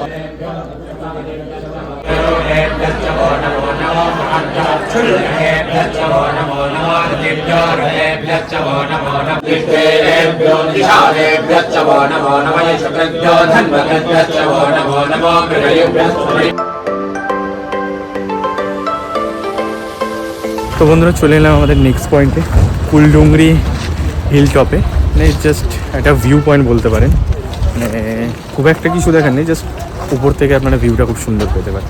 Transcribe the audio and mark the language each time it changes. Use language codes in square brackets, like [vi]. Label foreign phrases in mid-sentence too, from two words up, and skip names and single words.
[sa] सोमेभ्यश्च वो नमो नमो महभ्यश्च वो नमो नमो दिव्यो रथेभ्यश्च वो नमो नमो दिष्टेभ्यो निशानेभ्यश्च वो नमो नमः शुक्रेभ्यो धन्वकेभ्यश्च वो नमो नमो मृगयुभ्यश्च। [bn] তো বন্ধুরা চলে এলাম আমাদের [en] next point-e, [bn] কুলডুংরি [en] hill top-e. [bn] মানে জাস্ট একটা [en] view point [bn] বলতে পারেন। মানে খুব একটা কিছু দেখার নেই, জাস্ট উপর থেকে আপনারা ভিউটা খুব সুন্দর পেতে পারেন।